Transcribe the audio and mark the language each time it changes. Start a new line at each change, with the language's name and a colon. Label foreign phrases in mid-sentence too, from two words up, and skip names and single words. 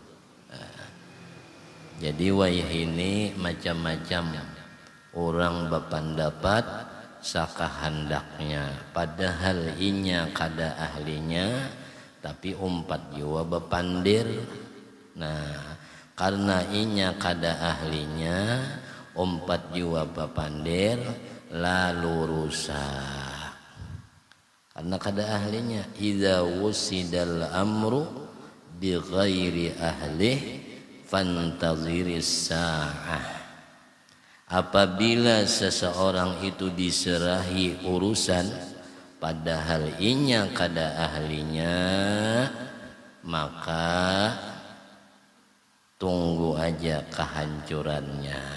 Banjar: Jadi wayah ini macam-macam orang berpendapat sakahandaknya, padahal inya kada ahlinya, tapi umpat jua bepandir. Nah, karena inya kada ahlinya, umpat jua bepandir, lalu rusak. Karena kada ahlinya.
Arabic: إذا وسد الأمر بغير أهله فانتظر الساعة.
Banjar: Apabila seseorang itu diserahi urusan padahal inya kada ahlinya, maka tunggu aja kehancurannya.